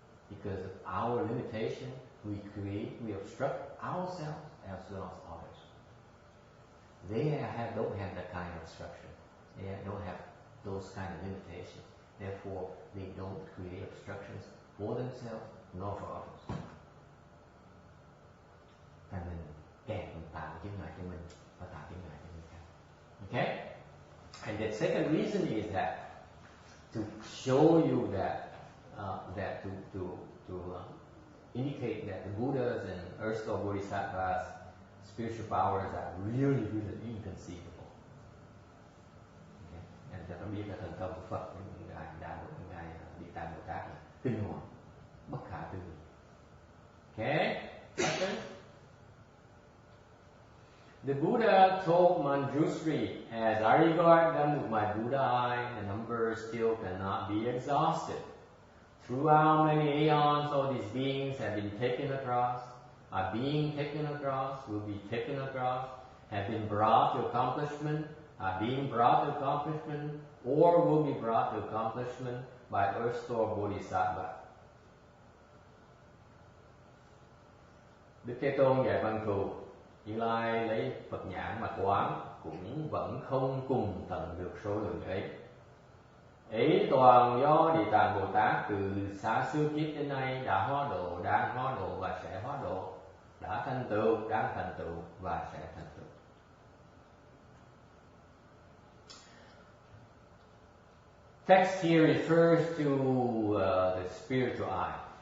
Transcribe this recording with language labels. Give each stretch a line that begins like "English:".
English: Because of our limitation, we obstruct ourselves as well as others. They don't have that kind of obstruction. They don't have those kind of limitations. Therefore, they don't create obstructions for themselves nor for others.
Vietnamese: Và mình kẹt, mình tạo chướng ngại cho mình và tạo chướng ngại cho người khác.
English: Okay? And the second reason is that to show you that to indicate that the Buddhas and Earth Store Bodhisattvas' spiritual powers are really inconceivable. Okay?
Vietnamese: And ta biết là thần thông của Phật, ngài Địa Tạng Bồ Tát là kinh hoàng, bất khả tư nghị.
English: Okay? Question? The Buddha told Manjushri, "As I regard them with my Buddha eye, the number still cannot be exhausted. Throughout many aeons, all these beings have been taken across, are being taken across, will be taken across, have been brought to accomplishment, are being brought to accomplishment, or will be brought to accomplishment by Earth Store Bodhisattva."
Vietnamese: Đức Thế Tôn dạy Văn Thù, Như Lai lấy Phật nhãn mà quán cũng vẫn không cùng tận được số lượng ấy. Ấy toàn do Địa Tạng Bồ Tát từ xa xưa kiếp đến nay đã hóa độ, đang hóa độ và sẽ hóa độ, đã thành tựu, đang thành tựu và sẽ thành tựu.
English: text here refers to the spiritual eye.